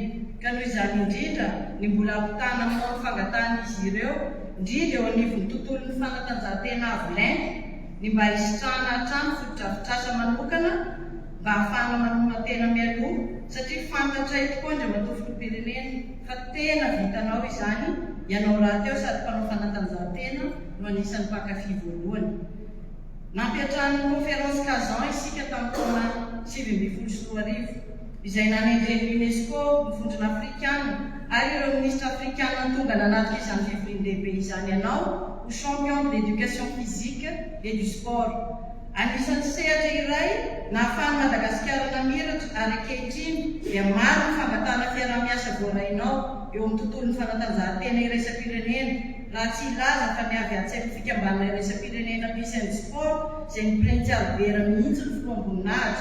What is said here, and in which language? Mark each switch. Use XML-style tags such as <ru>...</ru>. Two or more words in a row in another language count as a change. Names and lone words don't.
<mg>Ka noho izany indrindra ny mbola ampitana aminao ny fangatahana izy ireo, indrindra eo anivon'ny tontolon'ny fanatanjahantena avo lenta, ny mba hisitrahana hatrany fotodrafitrasa manokana mba ahafahana manomana tena mialoha, satria fantatra tokoa Andriamatoa Filoham-pirenena fa tena vitanao izany ianao raha teo sady mpanao fanatanjahantena no anisan'ny mpankafy voalohany. Nampiatrahany conférence Kazan isika tamin'ny taona 2014 izay nanendren'ny UNESCO ny vondrona afrikana, ary ireo ministra afrikana tonga nanatrika izany fivorian-dehibe izany ianao ho</mg> <fr>champion de l'éducation physique et du sport.</fr> <mg>Anisan'ny sehatra iray na ahafahan'i Madagasikara namiratra, ary ankehitriny dia maro ny fangatahana fiarah-miasa voarainao eo amin'ny tontolon'ny fanatanjahantena iraisam-pirenena. Raha tsy ilaza fa ny avy an-tsain'ny fikambanana iraisam-pirenena Peace and Sport izay nipreintsy albera mihitsy ny fotoam-boninahitra.</mg>